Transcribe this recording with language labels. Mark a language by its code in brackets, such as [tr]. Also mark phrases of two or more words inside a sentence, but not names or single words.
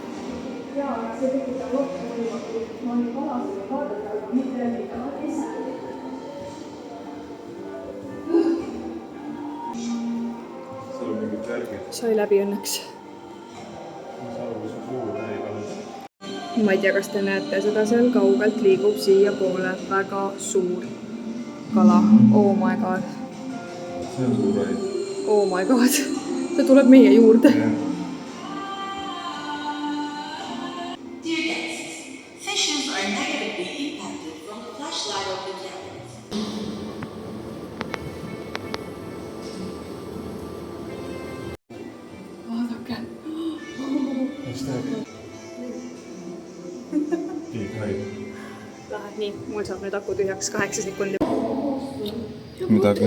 [et] Sai läbi õnneks. Ma ei tea, kas te näete seda seal kaugelt liigub siia poole väga suur kala. [en] Oh my god. [et] See on suur rai. [en] Oh my god. [et] Ta tuleb meie juurde. [en] Dear guests, fishes are negatively impacted from the flashlight of the cameras. [et] Vaadake. Mis teeb? [en] Big hide. [et] Läheb nii, mul saab nüüd aku tühjaks 8 sekundi. Midagi.